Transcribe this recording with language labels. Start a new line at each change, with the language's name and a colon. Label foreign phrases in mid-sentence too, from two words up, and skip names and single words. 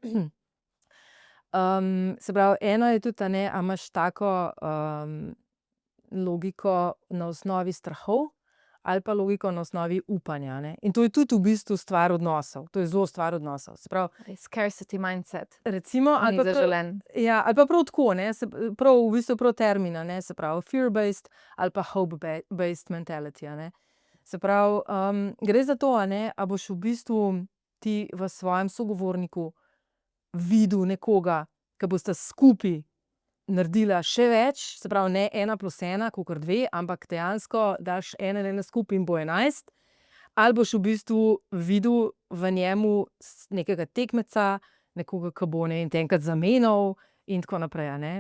Slovenian: Se pravi, eno je tudi, a ne, a imaš tako logiko na osnovi strahov ali pa logiko na osnovi upanja, a ne. In to je tudi v bistvu stvar odnosov, to je zelo stvar odnosov. Se pravi,
English: Scarcity mindset.
Slovenian: recimo, ali Ni pa prav, zaželen. ja, ali pa prav tako, ne, prav v bistvu prav termin, a ne, se pravi fear-based ali pa
English: hope-based mentality,
Slovenian: a ne. Se pravi, gre za to, a ne, a boš v bistvu ti v svojem sogovorniku videl nekoga, ke bosta skupaj naredila še več, se pravi, ne 1 + 1 kakor 2, ampak dejansko daš 1 in 1 skupaj in bo 11, ali boš v bistvu videl v njemu nekega tekmeca, nekoga, ke bo, ne vem, te enkrat zamenjal in tako naprej, a ne.